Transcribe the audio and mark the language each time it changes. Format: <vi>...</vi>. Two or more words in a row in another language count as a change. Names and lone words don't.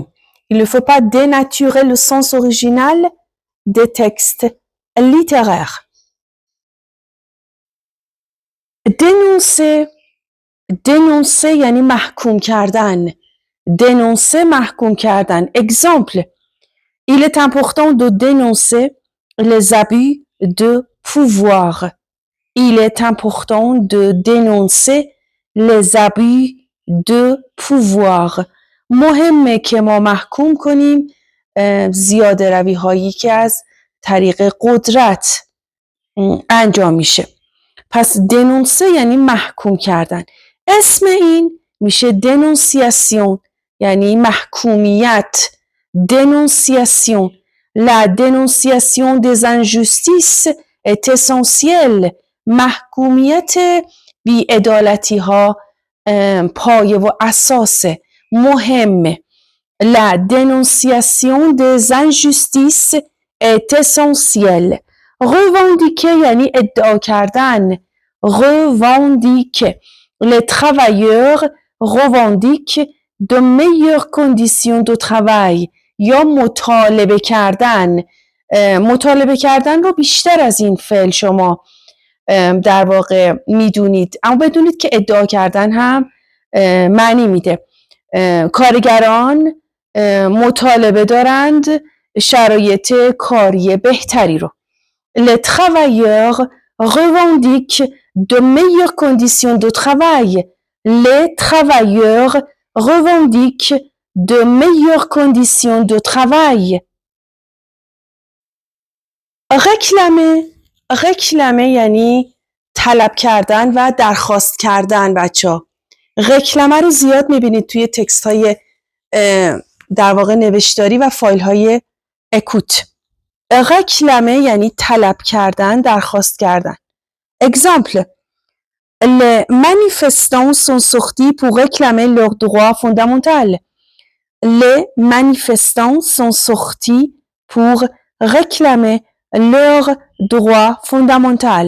<fr>Il ne faut pas dénaturer le sens original des textes littéraires.</fr> <fa>dénoncer یعنی محکوم کردن. dénoncer محکوم کردن.</fa> <fr>exemple, il est important de dénoncer les abus de pouvoir. Il est important de dénoncer les abus de pouvoir.</fr> <fa>مهمه که ما محکوم کنیم زیاده روی هایی که از طریق قدرت انجام میشه. پس dénoncer یعنی محکوم کردن. اسم این میشه dénonciation. یعنی محکومیت.</fa> <fr>dénonciation. La dénonciation des injustices est essentielle.</fr> <fa>محکومیت بی‌عدالتی ها پایه و اساس مهم.</fa> <fr>La dénonciation des injustices est essentielle.</fr> <fa>revendiquer یعنی ادعا کردن.</fa> <fr>revendiquer. Les travailleurs revendiquent de meilleures conditions de travail.</fr> <fa>یا مطالبه کردن. مطالبه کردن رو بیشتر از این فعل شما در واقع میدونید، اما بدونید که ادعا کردن هم معنی میده. کارگران مطالبه دارند شرایط کاری بهتری رو.</fa> <fr>Les travailleurs revendiquent de meilleures conditions de travail. Les travailleurs revendiquent de meilleures conditions de travail.</fr> <fa>réclamer یعنی طلب کردن و درخواست کردن. بچه‌ها réclamer رو زیاد میبینید توی تکست های در واقع نوشتاری و فایل های اکوت. réclamer یعنی طلب کردن، درخواست کردن.</fa> <fr>exemple: les manifestants sont sortis pour réclamer leurs droits fondamentaux. Les manifestants sont sortis pour réclamer leurs droits fondamentaux.</fr>